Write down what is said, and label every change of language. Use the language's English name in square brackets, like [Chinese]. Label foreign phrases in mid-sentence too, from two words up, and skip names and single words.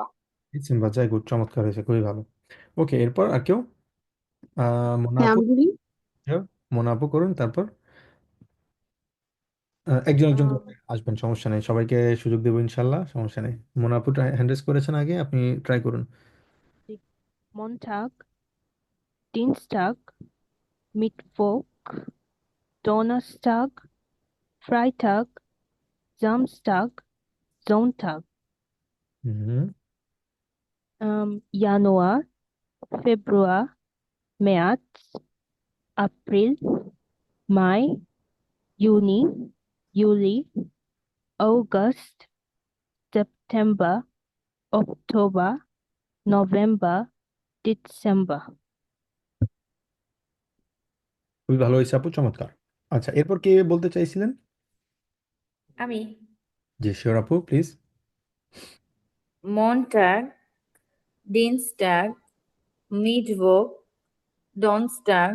[Bangla] ডিসেম্বর। যাই, গুড, চমৎকার হয়েছে, খুবই ভালো। ওকে, এরপর আর কেউ? মোনা হ্যাঁ আপু। আমি বলি। কেউ? মোনা আপু করুন, তারপর একজন একজন আম, করে আসবেন, সমস্যা নেই, সবাইকে সুযোগ দেবো ইনশাল্লাহ, সমস্যা নেই। মোনা আপু হ্যান্ডেস করেছেন আগে, আপনি ট্রাই করুন। [German] Montag, Dienstag, Mittwoch, Donnerstag, Freitag, Samstag, Sonntag, [Bangla] হুম [German] Januar, Februar, März, April, Mai, Juni, Juli, August, September, Oktober, November, Dezember. [Bangla] খুবই ভালো হয়েছে আপু, চমৎকার। আচ্ছা, এরপর কে বলতে চাইছিলেন? আমি জি শিওর আপু, প্লিজ। [German] Montag, Dienstag, Mittwoch, Donnerstag,